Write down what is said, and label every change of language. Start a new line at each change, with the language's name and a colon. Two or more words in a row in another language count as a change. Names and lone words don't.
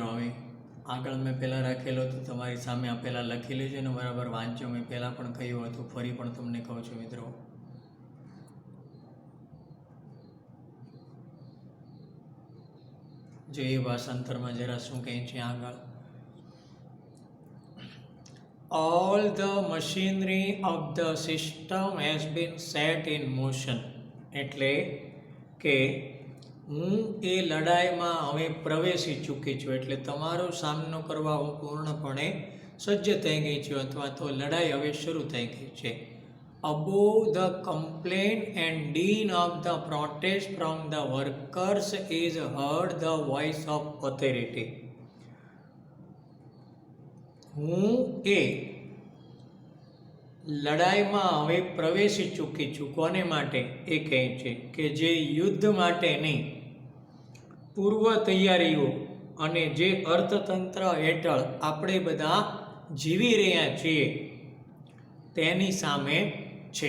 Gujarati: હવે આગળ મેં પહેલાં રાખેલો હતો તમારી સામે, આ પહેલાં લખી લેજો ને બરાબર વાંચજો. મેં પહેલાં પણ કહ્યું હતું, ફરી પણ તમને કહું છું મિત્રો. જોઈએ ભાષાંતરમાં જરા શું કહે છે આગળ.
English: All the machinery of the system has been set in motion.
Gujarati: એટલે કે હું એ લડાઈમાં હવે પ્રવેશી ચૂકી છું. એટલે તમારો સામનો કરવા હું પૂર્ણપણે સજ્જ થઈ ગઈ છું, અથવા તો લડાઈ હવે શરૂ થઈ ગઈ છે.
English: Above the complaint and din of the protest from the workers is heard the voice of authority.
Gujarati: હું એ લડાઈમાં હવે પ્રવેશી ચૂકી છું. કોને માટે? એ કહે છે કે જે યુદ્ધ માટેની પૂર્વ તૈયારીઓ અને જે અર્થતંત્ર હેઠળ આપણે બધા જીવી રહ્યા છીએ તેની સામે છે.